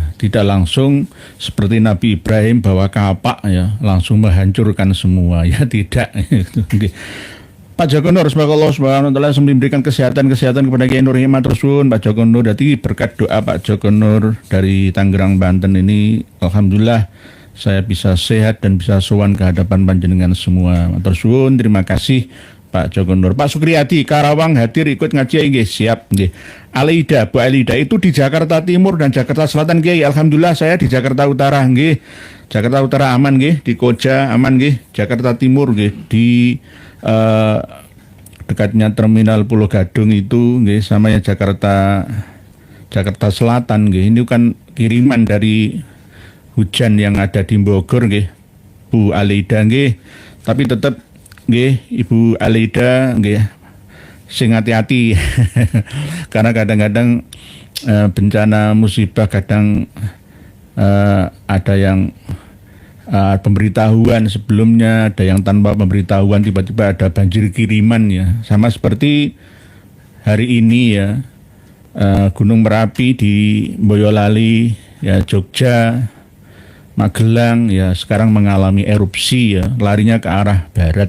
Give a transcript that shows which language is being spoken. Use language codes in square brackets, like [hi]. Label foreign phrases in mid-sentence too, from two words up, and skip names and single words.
[id] Tidak langsung seperti Nabi Ibrahim bawa kapak ya, langsung menghancurkan semua ya, tidak. Pak Joko Nur, semoga Allah [ar] سبحانه وتعالى [id] memberikan kesehatan kepada Kiai Nur Hikmat Rusun. Pak Joko Nur, jadi berkat doa Pak Joko Nur dari Tangerang Banten ini, alhamdulillah saya bisa sehat dan bisa sowan ke hadapan panjenengan semua. [jv] Matur suwun, [id] terima kasih Pak Joko Nur. Pak Sukriyadi Karawang hadir ikut ngaji nggih, siap nggih. Alida, Bu Alida itu di Jakarta Timur dan Jakarta Selatan Kiai. Alhamdulillah saya di Jakarta Utara nggih. Jakarta Utara aman nggih, di Koja aman nggih. Jakarta Timur nggih di dekatnya Terminal Pulau Gadung itu nggih, sama ya Jakarta Selatan nggih. Ini kan kiriman dari hujan yang ada di Bogor nggih, Bu Alida nggih. Tapi tetap nggih Ibu Alida nggih sing hati-hati karena kadang-kadang bencana musibah kadang ada yang pemberitahuan sebelumnya, ada yang tanpa pemberitahuan tiba-tiba ada banjir kiriman ya. Sama seperti hari ini ya, Gunung Merapi di Boyolali, ya Jogja, Magelang, ya sekarang mengalami erupsi, ya larinya ke arah barat.